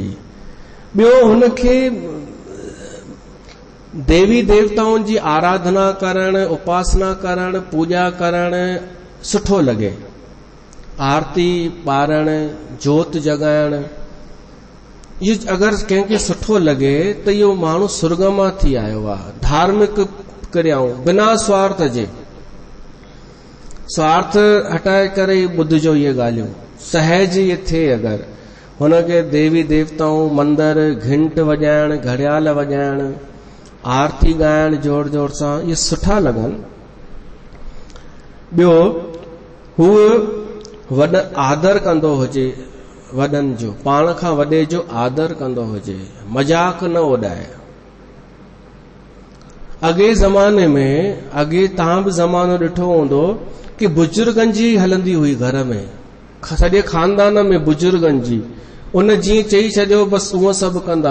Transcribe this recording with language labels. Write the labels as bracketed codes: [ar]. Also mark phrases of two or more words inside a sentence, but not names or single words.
[sd] ॿियो, हुनखे देवी देवताउनि जी आराधना करणु, उपासना करणु, पूॼा करणु सुठो लॻे, आरती ॿारणु, जोत जॻाइणु, इहो अगरि कंहिंखे सुठो लॻे त इहो माण्हू सुर्ग मां थी आयो आहे। धार्मिक क्रियाऊं बिना स्वार्थ जे, स्वार्थ हटाए करे ॿुधजो इहे ॻाल्हियूं, सहज इहे थिए। अगरि हुनखे देवी देवताऊं, मंदर, घंट वॼाइण, घड़ियाल वॼाइण, आरती ॻाइण जोर जोर सां, इहे सुठा लॻनि। ॿियो, हूअ वॾ आदर कंदो हुजे, वॾनि जो, पाण खां वॾे जो आदर कंदो हुजे, मजाक न उॾाए। अॻे ज़माने में, अॻे तव्हां बि ज़मानो ॾिठो हूंदो कि बुजुर्गनि जी हलंदी हुई घर में, सॼे खानदान में बुजुर्गनि जी, उन जीअं चई छॾियो बसि उहो सभु कंदा।